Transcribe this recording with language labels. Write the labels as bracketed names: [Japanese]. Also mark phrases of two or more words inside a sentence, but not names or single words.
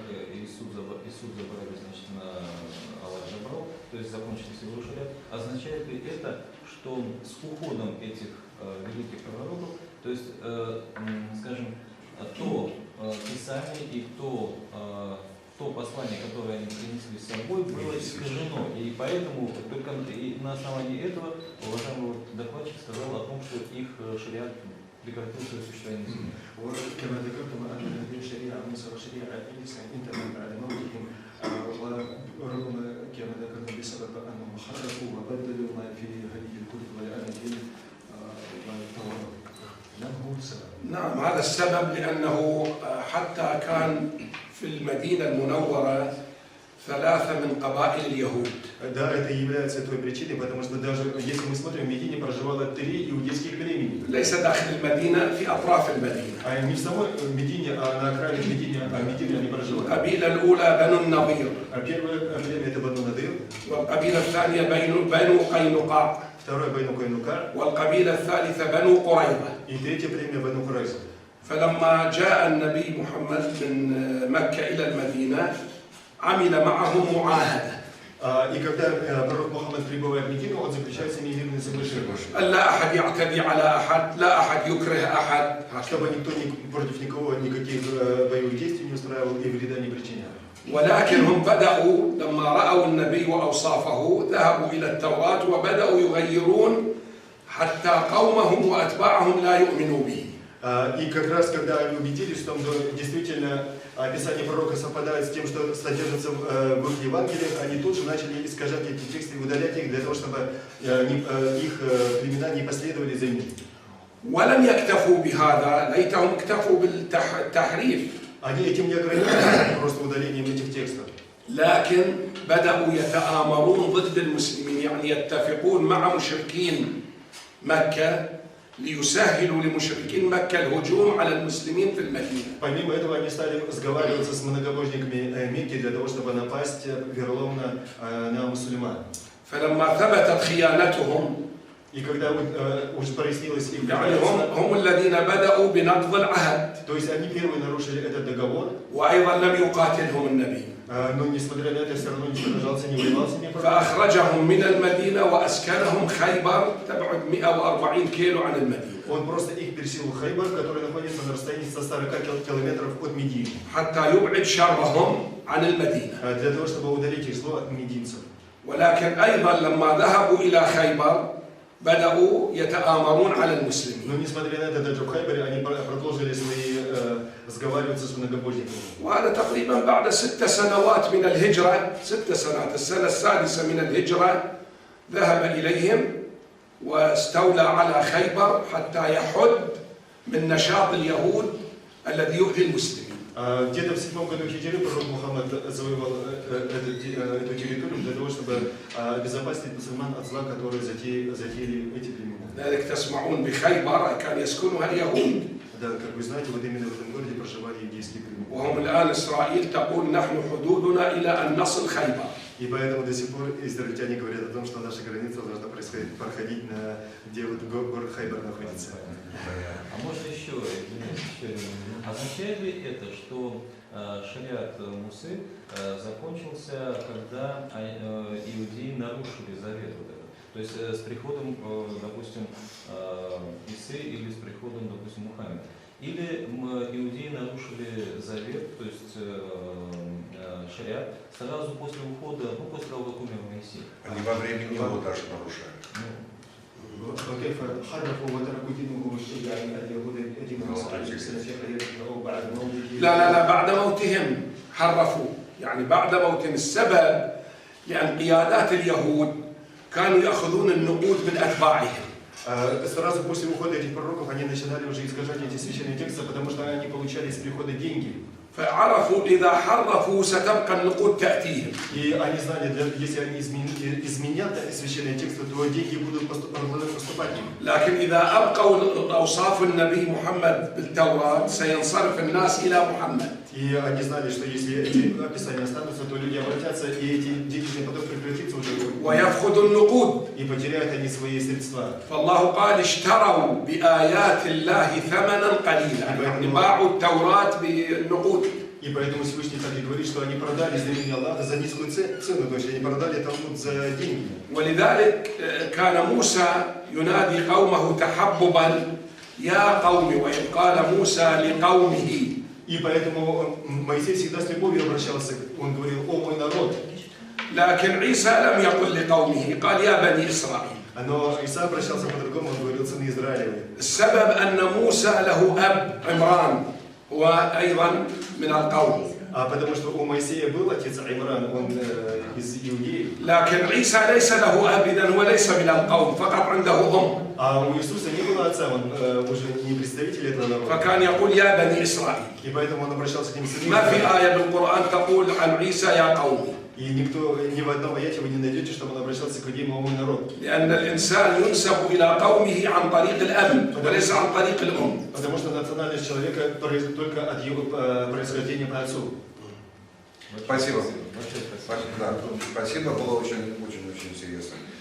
[Russian] Иисус забрали, значит, на Аллах забрал, то есть закончился его шариат, означает ли это, что с уходом этих великих пророков, то есть, скажем, то писание и то послание, которое они принесли с собой, было искажено, и поэтому только и на основании этого уважаемый докладчик сказал о том, что их шариат прекратил свое существование. [Arabic] وكما ذكرتم أن هذه الشريعة موسى وشريعة عيسى انتهت بعد موتهم ورغم كما ذكرتم بسبب أنهم حرفوا وبدلوا ما في هذه الكتب والأناجيل والتوراة. ما هو السبب؟ نعم، هذا السبب لأنه حتى كان في المدينة المنورة 3 من قبائل اليهود. [Russian] Да, это является той причиной, потому что даже если мы смотрим, в Медине проживало 3 иудейских племени. [Arabic] ليس داخل المدينة، في أطراف المدينة. [Russian] А не в самой Медине, а на окраине Медине, Медине они проживали. [Arabic] القبيلة الأولى بنو النضير. [Russian] А первое племя это Бану Надыр, [Arabic] والقبيلة الثانية بنو قينقاع. [Russian] второе Бану Кайнука, [Arabic] والقبيلة الثالثة بنو قريظة. [Russian] и третье племя Бану Курайза. [Arabic] فلما جاء النبي محمد من مكة إلى المدينة عمل معهم معاهدة. [Russian] И когда пророк Мухаммад прибывает в Медину, он заключает с ними мирные соглашения. [Arabic] لا أحد يعتدي على أحد، لا أحد يكره أحد. [Russian] Чтобы никто против никого никаких боевых действий не устраивал и вреда не причинял. [Arabic] ولكن هم بدأوا لما رأوا النبي وأوصافه ذهبوا إلى التوراة وبدأوا يغيرون حتى قومهم وأتباعهم لا يؤمنوا به. [Russian] И как раз когда они убедились, что действительно описание пророка совпадает с тем, что содержится в их Евангелиях, они тут же начали искажать эти тексты и удалять их для того, чтобы их племена не последовали за ними. [Arabic] ولم يكتفوا بهذا، ليتهم اكتفوا بالتحريف. [Russian] Они этим не ограничились просто удалением этих текстов. [Arabic] لكن بدأوا يتآمرون ضد المسلمين، يعني يتفقون مع مشركين مكة ليسهلوا لمشركين مكة الهجوم على المسلمين في المدينة. [Russian] Помимо этого они стали сговариваться с многобожниками Мекки для того, чтобы напасть вероломно на мусульман. [Arabic] فلما ثبتت خيانتهم، [Russian] И когда уже прояснилось их [Arabic] يعني هم الذين بدأوا بنقض العهد. [Russian] то есть они первые нарушили этот договор, [Arabic] وأيضا لم يقاتلهم النبي. [Russian] но несмотря на это все равно не сражался, не воевал с ними. [Arabic] فأخرجهم من المدينة وأسكنهم خيبر تبعد 140 كيلو عن المدينة. [Russian] Он просто их переселил в Хайбар, который находится на расстоянии 140 километров от Медины. [Arabic] حتى يبعد شرهم عن المدينة. [Russian] Для того, чтобы удалить их зло от мединцев. [Arabic] ولكن أيضا لما ذهبوا إلى خيبر بدأوا يتآمرون على المسلمين. [Russian] Но несмотря на это, даже в Хайбаре они продолжили свои сговариваться с многобожниками. [Arabic] وهذا تقريبا بعد 6 سنوات من الهجرة، 6 سنوات، السنة السادسة من الهجرة ذهب إليهم واستولى على خيبر حتى يحد من نشاط اليهود الذي يؤذي المسلمين. [Russian] Где-то в 7 году хиджры пророк Мухаммад завоевал эту территорию для того, чтобы обезопасить мусульман от зла, которые затеяли эти племена. [Arabic] ذلك تسمعون بخيبر كان يسكنها اليهود. [Russian] Да, как вы знаете, вот именно в этом городе проживали еврейские племена. [Arabic] وهم الآن إسرائيل تقول نحن حدودنا إلى أن نصل خيبر. И поэтому до сих пор израильтяне говорят о том, что наша граница должна проходить на, где вот город Хайбер находится. [Russian] А может еще, извините, еще один. Означает ли это, что шариат Мусы закончился, когда иудеи нарушили завет вот этот? То есть с приходом, допустим, Исы или с приходом, допустим, Мухаммеда? Или иудеи нарушили завет, то есть шариат, сразу после ухода, ну, после того, как умер Моисей? Они во времени его даже нарушают. [Arabic] وكيف حرفوا وتركوا دينهم يعني اليهود دينهم في حياتهم او بعد موته؟ لا بعد موتهم حرفوا، يعني بعد موتهم. السبب لأن قيادات اليهود كانوا يأخذون النقود من أتباعهم. [Russian] Сразу после ухода этих пророков они начинали уже искажать эти священные тексты, потому что они получали с прихода деньги. [Arabic] فعرفوا إذا حرفوا ستبقى النقود تأتيهم. [Russian] И они знали, если они изменят священные тексты, то деньги будут поступать им. [Arabic] لكن إذا أبقوا أوصاف النبي محمد بالتوراة سينصرف الناس إلى محمد. [Russian] И они знали, что если эти описания останутся, то люди обратятся, и эти денежный поток прекратится уже. [Arabic] ويفقد النقود. [Russian] И потеряют они свои средства. [Arabic] فالله قال اشتروا بآيات الله ثمنا قليلا، يعني باعوا التوراة بالنقود. [Russian] И поэтому Всевышний так и говорит, что они продали знамение Аллаха за низкую цену, то есть они продали Талмуд за деньги. [Arabic] ولذلك كان موسى ينادي قومه تحببا يا قوم، وإذ قال موسى لقومه. [Russian] И поэтому Моисей всегда с любовью обращался, он говорил: «О мой народ». [Arabic] لكن عيسى لم يقل لقومه، قال يا بني إسرائيل. [Russian] Но Иса обращался по-другому, он говорил: «Сыны Израилевы». [Arabic] السبب أن موسى له أب عمران هو أيضا من القوم. [Russian] Потому что у Моисея был отец Имран, он из иудеев. [Arabic] لكن عيسى ليس له أب إذن وليس من القوم، فقط عنده أم. [Russian] А у Иисуса не было отца, он уже не представитель этого народа. [Arabic] فكان يقول يا بني إسرائيل. [Russian] И поэтому он обращался к ним сынами. [Arabic] ما في آية بالقرآن تقول عن عيسى يا قومي. [Russian] И никто, ни в одном аяте вы не найдете, чтобы он обращался к людям: «О мой народ». [Arabic] لأن الإنسان ينسب إلى قومه عن طريق الأب وليس عن طريق الأم. [Russian] Потому что национальность человека происходит только от его происхождения по отцу. Спасибо. Большое спасибо. Спасибо, да. Спасибо, было очень интересно.